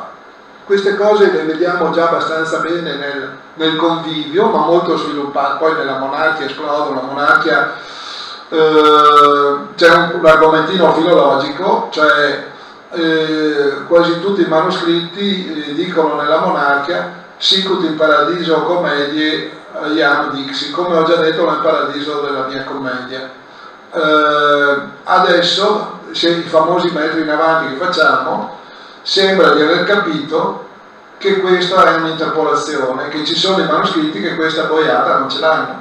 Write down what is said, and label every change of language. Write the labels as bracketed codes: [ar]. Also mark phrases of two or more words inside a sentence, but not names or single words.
[it] Queste cose le vediamo già abbastanza bene nel convivio, ma molto sviluppate. Poi nella monarchia esplodono, la monarchia c'è un argomentino filologico, cioè quasi tutti i manoscritti dicono nella monarchia [la] sicut in paradiso comedie iam dixi, [it] come ho già detto nel paradiso della mia commedia. Adesso, se i famosi metri in avanti che facciamo, sembra di aver capito che questa è un'interpolazione, che ci sono i manoscritti che questa boiata non ce l'hanno.